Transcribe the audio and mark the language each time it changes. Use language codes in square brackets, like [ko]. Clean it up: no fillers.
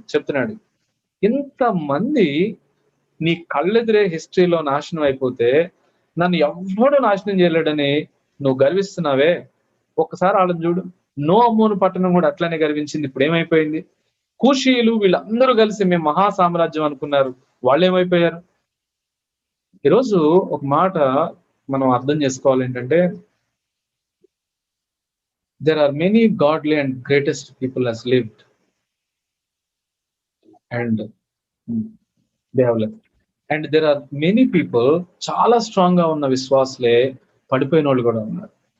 [te] చెప్తున్నాడు, ఇంతమంది నీ కళ్ళెదిరే హిస్టరీలో నాశనం అయిపోతే నన్ను ఎవ్వడూ నాశనం చేయలేడని నువ్వు గర్విస్తున్నావే. ఒక్కసారి ఆలోచన చూడు. నోమోను పట్టణం కూడా అట్లనే గర్వించింది. ఇప్పుడు ఏమైపోయింది? కూషీయులు వీళ్ళందరూ కలిసి మేము మహా సామ్రాజ్యం అనుకున్నారు, వాళ్ళు ఏమైపోయారు? ఈరోజు ఒక మాట మనం అర్థం చేసుకోవాలి ఏంటంటే, [en] there are many godly and greatest people has lived and they have left. And there are many people, [te] చాలా స్ట్రాంగ్ గా ఉన్న విశ్వాసులే పడిపోయిన వాళ్ళు కూడా ఉన్నారు.